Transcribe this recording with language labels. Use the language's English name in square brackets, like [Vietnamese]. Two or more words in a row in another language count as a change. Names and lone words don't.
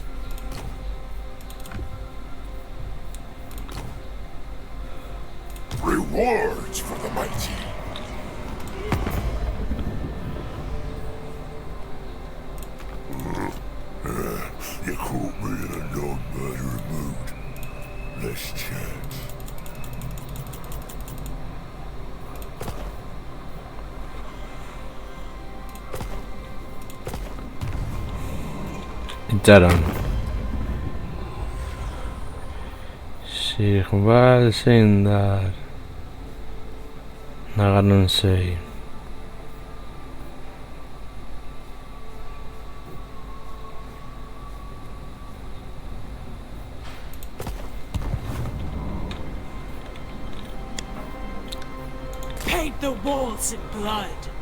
[English] Rewards for the mighty. You caught me in a non-murder mood. Let's chat. Itxaron. Sigbal Seindar. Nagaron sei. Paint the walls in blood.